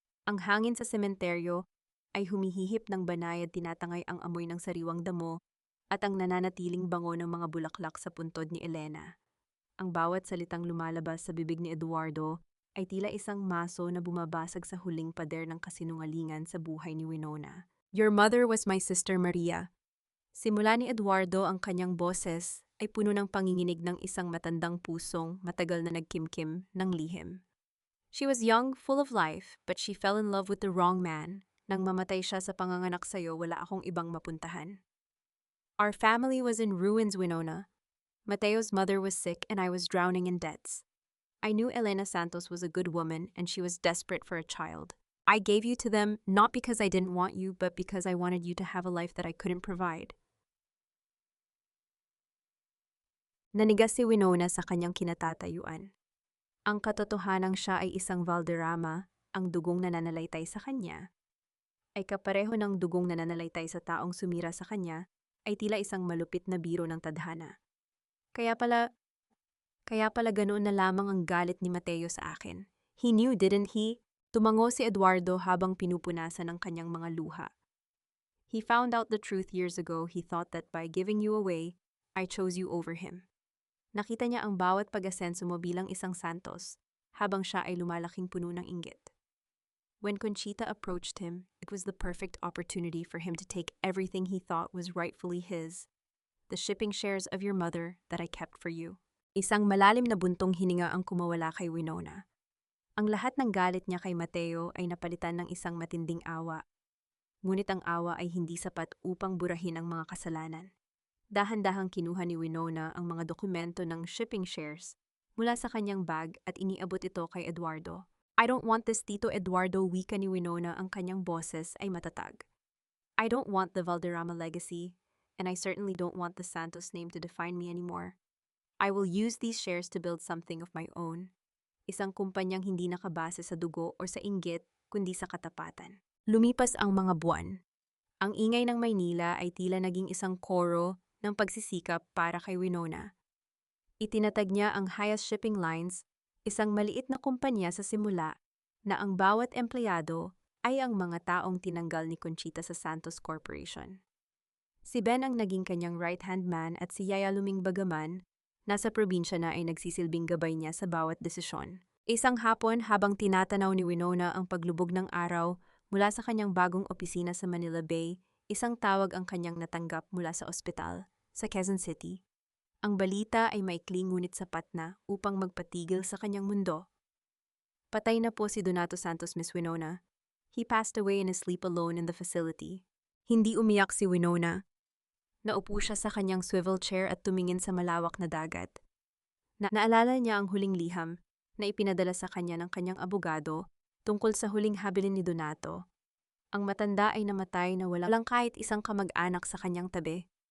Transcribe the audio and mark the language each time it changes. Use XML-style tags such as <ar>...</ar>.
<tl>Ang hangin sa sementeryo ay humihihip ng banayad tinatangay ang amoy ng sariwang damo at ang nananatiling bango ng mga bulaklak sa puntod ni Elena. Ang bawat salitang lumalabas sa bibig ni Eduardo ay tila isang maso na bumabasag sa huling pader ng kasinungalingan sa buhay ni Winona.</tl> <en>Your mother was my sister Maria.</en> <tl>Simula ni Eduardo ang kanyang boses ay puno ng panginginig ng isang matandang pusong matagal na nagkimkim ng lihim.</tl> <en>She was young, full of life, but she fell in love with the wrong man.</en> <tl>Nang mamatay siya sa panganganak sa'yo, wala akong ibang mapuntahan.</tl> <en>Our family was in ruins, Winona. Mateo's mother was sick and I was drowning in debts. I knew Elena Santos was a good woman and she was desperate for a child. I gave you to them not because I didn't want you, but because I wanted you to have a life that I couldn't provide.</en> <tl>Nanigas si Winona sa kanyang kinatatayuan. Ang katotohanang siya ay isang Valderrama, ang dugong nananalaytay sa kanya, ay kapareho ng dugong nananalaytay sa taong sumira sa kanya, ay tila isang malupit na biro ng tadhana. Kaya pala ganoon na lamang ang galit ni Mateo sa akin.</tl> <en>He knew, didn't he?</en> <tl>Tumango si Eduardo habang pinupunasan ang kanyang mga luha.</tl> <en>He found out the truth years ago. He thought that by giving you away, I chose you over him.</en> <tl>Nakita niya ang bawat pag-asenso mo bilang isang Santos, habang siya ay lumalaking puno ng inggit.</tl> <en>When Conchita approached him, it was the perfect opportunity for him to take everything he thought was rightfully his, the shipping shares of your mother that I kept for you.</en> <tl>Isang malalim na buntong hininga ang kumawala kay Winona. Ang lahat ng galit niya kay Mateo ay napalitan ng isang matinding awa. Ngunit ang awa ay hindi sapat upang burahin ang mga kasalanan. Dahan-dahang kinuha ni Winona ang mga dokumento ng shipping shares mula sa kanyang bag at iniabot ito kay Eduardo.</tl> <en>I don't want this,</en> <tl>Tito Eduardo, wika ni Winona, ang kanyang boses ay matatag.</tl> <en>I don't want the Valderrama legacy, and I certainly don't want the Santos name to define me anymore. I will use these shares to build something of my own.</en> <tl>Isang kumpanyang hindi nakabase sa dugo o sa inggit, kundi sa katapatan. Lumipas ang mga buwan. Ang ingay ng Maynila ay tila naging isang koro ng pagsisikap para kay Winona. Itinatag niya ang Highest Shipping Lines, isang maliit na kumpanya sa simula, na ang bawat empleyado ay ang mga taong tinanggal ni Conchita sa Santos Corporation. Si Ben ang naging kanyang right-hand man at si Yaya Luming Bagaman, nasa probinsya na ay nagsisilbing gabay niya sa bawat desisyon. Isang hapon habang tinatanaw ni Winona ang paglubog ng araw mula sa kanyang bagong opisina sa Manila Bay, isang tawag ang kanyang natanggap mula sa ospital sa Quezon City. Ang balita ay maikling ngunit sapat na upang magpatigil sa kanyang mundo. Patay na po si Donato Santos, Miss Winona.</tl> <en>He passed away in his sleep alone in the facility.</en> <tl>Hindi umiyak si Winona. Naupo siya sa kanyang swivel chair at tumingin sa malawak na dagat. Naalala niya ang huling liham na ipinadala sa kanya ng kanyang abogado tungkol sa huling habilin ni Donato. Ang matanda ay namatay na walang kahit isang kamag-anak sa kanyang tabi.</tl>